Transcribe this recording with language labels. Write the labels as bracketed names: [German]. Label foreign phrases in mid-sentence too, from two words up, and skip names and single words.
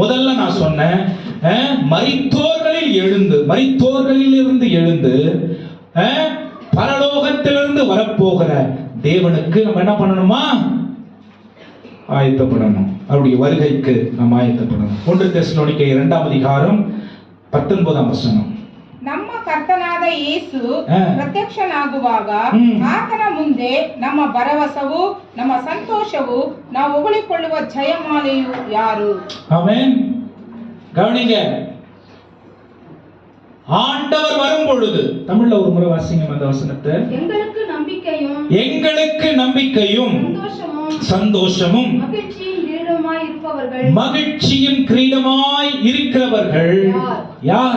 [Tamil] முதல்ல நான் சொன்னேன், மரித்தோர்களிலிருந்து எழுந்து பரலோகத்திலிருந்து வரப்போகிற தேவனுக்கு நம்ம என்ன பண்ணணுமா? ஆயத்தப்படணும். அவருடைய வருகைக்கு நாம் ஆயத்தப்படணும். 1 தெசலோனிக்கேயர் 2ஆம் அதிகாரம் 19ஆம் வசனம். [Kannada] ನಮ್ಮ ಕರ್ತನಾದ ಯೇಸು ಪ್ರತ್ಯಕ್ಷನಾಗುವಾಗ ಆತನ ಮುಂದೆ ನಮ್ಮ ಭರವಸವು, ನಮ್ಮ ಸಂತೋಷವು, ನಾವು ಹೊಗಳಿಕೊಳ್ಳುವ ಜಯಮಾಲೆಯು ಯಾರು? [Tamil] ஆமென். கவனிங்க, ஆண்டவர் வரும் பொழுது, தமிழ்ல ஒரு முறை வாசிங்க அந்த வசனத்தை. எங்களுக்கு நம்பிக்கையும் சந்தோஷமும் மகிழ்ச்சியின் கிரீடமாய் இருக்கிறவர்கள் யார்?